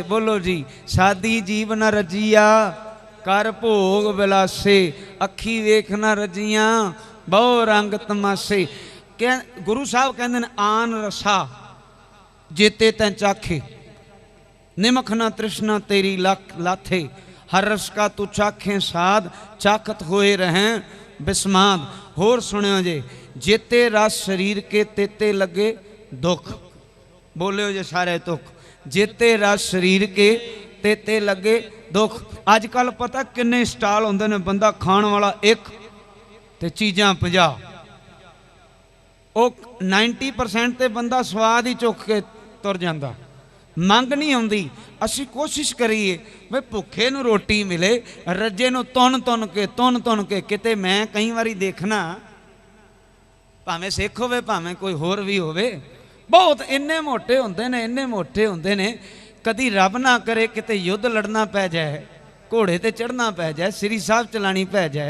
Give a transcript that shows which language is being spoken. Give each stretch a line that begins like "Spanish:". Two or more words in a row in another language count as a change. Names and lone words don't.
Punjabi: ਬੋਲੋ ਜੀ, ਸਾਦੀ ਜੀਵ ਨ ਰਜੀਆ ਕਰ ਭੋਗ ਬਿਲਾਸੇ, ਅੱਖੀ ਵੇਖ ਨ ਰਜੀਆਂ ਬਹੁ ਰੰਗ ਤਮਾਸੇ। ਗੁਰੂ ਸਾਹਿਬ ਕਹਿੰਦੇ ਨੇ, ਆਨ ਰਸਾ ਜੇਤੇ ਤੈਂ ਚਾਖੇ, ਨਿਮਖ ਨਾ ਤ੍ਰਿਸ਼ਨਾ ਤੇਰੀ ਲਾਥੇ, ਹਰ ਰਸ ਕਾ ਤੂ ਚਾਖੇ ਸਾਧ, ਚਾਖਤ ਹੋਏ ਰਹੇਂ ਬਿਸਮਾਦ। ਹੋਰ ਸੁਣਿਓ ਜੇ, ਜੇਤੇ ਰਸ ਸ਼ਰੀਰ ਕੇ ਤੇਤੇ ਲਗੇ ਦੁਖ। ਬੋਲਿਓ ਜੇ ਸਾਰੇ ਦੁਖ, ਜੇਤੇ ਰਸ ਸ਼ਰੀਰ ਕੇ ਤੇਤੇ ਲਗੇ ਦੁਖ। ਅਜਕਲ ਪਤਾ ਕਿੰਨੇ ਸਟਾਲ ਹੋਂਦੇ ਨੇ, ਬੰਦਾ ਖਾਣ ਵਾਲਾ ਇੱਕ ਤੇ ਚੀਜ਼ਾਂ 50। ਵੋ 90% ਤੇ ਬੰਦਾ ਸੁਆਦ ਹੀ ਚੁੱਕ ਕੇ ਤੁਰ ਜਾਂਦਾ, ਮੰਗ ਨਹੀਂ ਆਉਂਦੀ। ਅਸੀਂ ਕੋਸ਼ਿਸ਼ ਕਰੀਏ ਵੀ ਭੁੱਖੇ ਨੂੰ ਰੋਟੀ ਮਿਲੇ, ਰੱਜੇ ਨੂੰ ਤੁੰਨ ਕੇ ਕਿਤੇ ਮੈਂ ਕਈ ਵਾਰੀ ਦੇਖਣਾ, ਭਾਵੇਂ ਸਿੱਖ ਹੋਵੇ ਭਾਵੇਂ ਕੋਈ ਹੋਰ ਵੀ ਹੋਵੇ, ਬਹੁਤ ਇੰਨੇ ਮੋਟੇ ਹੁੰਦੇ ਨੇ, ਕਦੀ ਰੱਬ ਨਾ ਕਰੇ ਕਿਤੇ ਯੁੱਧ ਲੜਨਾ ਪੈ ਜਾਏ, ਘੋੜੇ ਤੇ ਚੜ੍ਹਨਾ ਪੈ ਜਾਏ, ਸ੍ਰੀ ਸਾਹਿਬ ਚਲਾਣੀ ਪੈ ਜਾਏ।